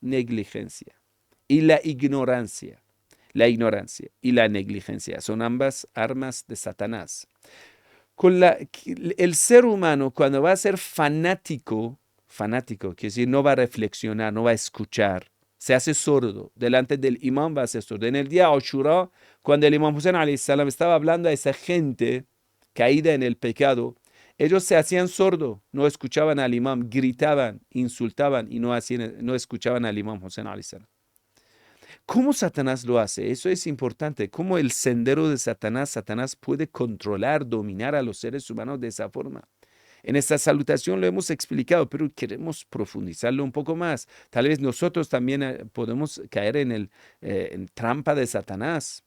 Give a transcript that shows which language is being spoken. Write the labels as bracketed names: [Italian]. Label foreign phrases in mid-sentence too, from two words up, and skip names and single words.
[Spanish] negligencia y la ignorancia. La ignorancia y la negligencia son ambas armas de Satanás. El ser humano, cuando va a ser fanático, quiere decir no va a reflexionar, no va a escuchar, se hace sordo. Delante del imán va a ser sordo. En el día Ashura, cuando el imán Hussein [Arabic] عليه السلام [Spanish] estaba hablando a esa gente caída en el pecado, ellos se hacían sordo, no escuchaban al imán, gritaban, insultaban y no escuchaban al imán Hussein [Arabic] عليه السلام. [Spanish] ¿Cómo Satanás lo hace? Eso es importante. ¿Cómo el sendero de Satanás puede controlar, dominar a los seres humanos de esa forma? En esta salutación lo hemos explicado, pero queremos profundizarlo un poco más. Tal vez nosotros también podemos caer en trampa de Satanás.